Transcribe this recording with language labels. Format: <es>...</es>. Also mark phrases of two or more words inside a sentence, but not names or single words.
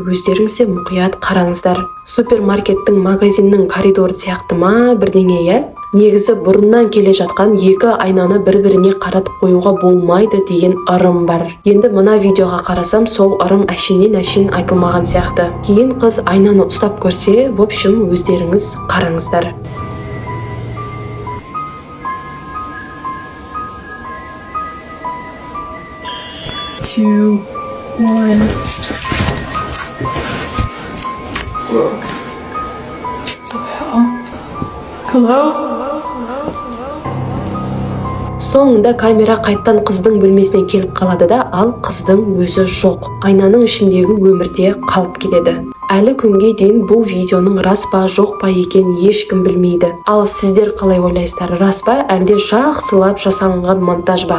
<kk>Өздеріңіз де мұқият қараңыздар. Супермаркеттің, магазиннің коридоры сияқты ма бірдеңе, иә? Негізі бұрыннан келе жатқан екі айнаны бір-біріне қаратып қоюға болмайды деген ырым бар. Енді мына видеоға қарасам, сол ырым әшейін айтылмаған сияқты. Кейін қыз айнаны ұстап көрсе,</kk> <ru>в общем,</ru> <kk>өздеріңіз қараңыздар.</kk> <en>Two, one. Whoa. What the hell? Hello?</en> <kk>Соңында камера қайттан қыздың бөлмесіне келіп қалады да, ал қыздың өзі жоқ. Айнаның ішіндегі өмірде қалып кетеді. Әлі күнге дейін бұл видеоның рас па жоқ па екенін ешкім білмейді. Ал сіздер қалай ойлайсыздар, рас па әлде жақсылап жасалынған монтаж ба?</kk>